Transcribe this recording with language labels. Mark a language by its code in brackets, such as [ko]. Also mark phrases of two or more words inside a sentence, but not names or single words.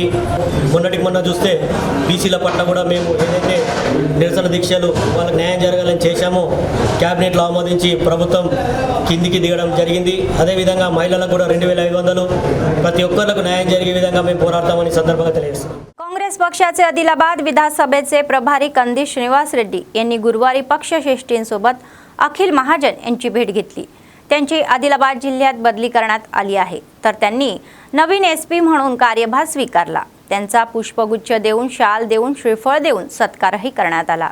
[te] మొన్నటికి మొన్న చూస్తే బీసీల పట్ల కూడా మేము ఏదైతే నిరసన దీక్షలు వాళ్ళకి న్యాయం జరగాలని చేశామో క్యాబినెట్లో ఆమోదించి ప్రభుత్వం కిందికి దిగడం జరిగింది। అదేవిధంగా మహిళలకు కూడా 2500 ప్రతి ఒక్కరికి న్యాయం జరిగే విధంగా మేము పోరాడతామని సందర్భంగా తెలియజేస్తున్నాం। [mr] काँग्रेस पक्षाचे आदिलाबाद विधानसभेचे प्रभारी कंदी श्रीनिवास रेड्डी यांनी गुरुवारी पक्षश्रेष्ठींसोबत अखिल महाजन यांची भेट घेतली। त्यांची आदिलाबाद जिल्ह्यात बदली करण्यात आली आहे, तर त्यांनी नवीन SP म्हणून कार्यभार स्वीकारला। त्यांचा पुष्पगुच्छ देऊन, शाल देऊन, श्रीफळ देऊन सत्कारही करण्यात आला।